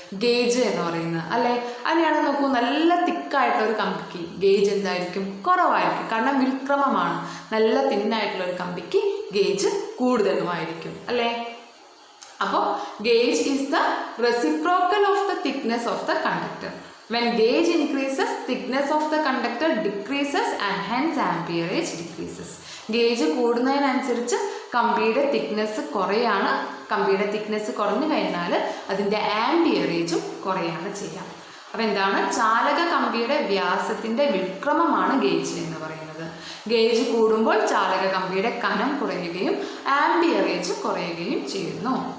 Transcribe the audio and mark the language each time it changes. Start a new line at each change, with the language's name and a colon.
Malayalam: Gauge എന്ന് പറയുന്നത് അല്ലേ? അതിനെയാണ് നോക്കൂ, നല്ല തിക്കായിട്ടുള്ള ഒരു കമ്പിക്ക് ഗേജ് എന്തായിരിക്കും? കുറവായിരിക്കും. കാരണം വ്യുൽക്രമമാണ്. നല്ല തിന്നായിട്ടുള്ള ഒരു കമ്പിക്ക് ഗേജ് കൂടുതലുമായിരിക്കും അല്ലേ?
English: അപ്പോൾ gauge is the reciprocal of the thickness of the conductor. When gauge increases, thickness of the conductor decreases and hence amperage decreases.
Malayalam: Gauge കൂടുന്നതിനനുസരിച്ച് കമ്പിയുടെ തിക്നെസ് കുറയാണ്. കമ്പിയുടെ തിക്നെസ് കുറഞ്ഞു കഴിഞ്ഞാൽ അതിൻ്റെ ആംപിയറേജും കുറയാണ് ചെയ്യുക. അപ്പോൾ എന്താണ്? ചാലക കമ്പിയുടെ വ്യാസത്തിൻ്റെ വ്യുൽക്രമമാണ് ഗേജ് എന്ന് പറയുന്നത്. ഗേജ് കൂടുമ്പോൾ ചാലക കമ്പിയുടെ കനം കുറയുകയും ആംപിയറേജ് കുറയുകയും ചെയ്യുന്നു.